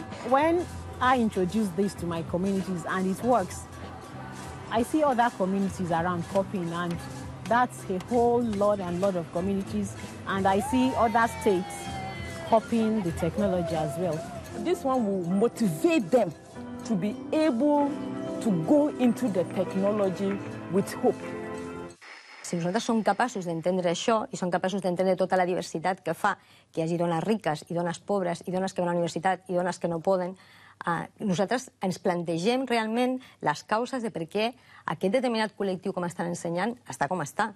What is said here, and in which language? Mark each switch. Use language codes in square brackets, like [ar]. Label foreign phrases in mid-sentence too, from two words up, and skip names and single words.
[en] When I introduce this to my communities and it works, I see other communities around copying, and that's a whole lot of communities, and I see other states copying the technology as well. This one will motivate them to be able to go into the technology with hope. [ca] Si nosaltres som capaços d'entendre això i som capaços d'entendre tota la diversitat que fa que hi hagi dones riques i dones pobres i dones que van a la universitat i dones que no poden, nosaltres ens plantegem realment les causes de per què aquest determinat col·lectiu, com estan ensenyant, està com està.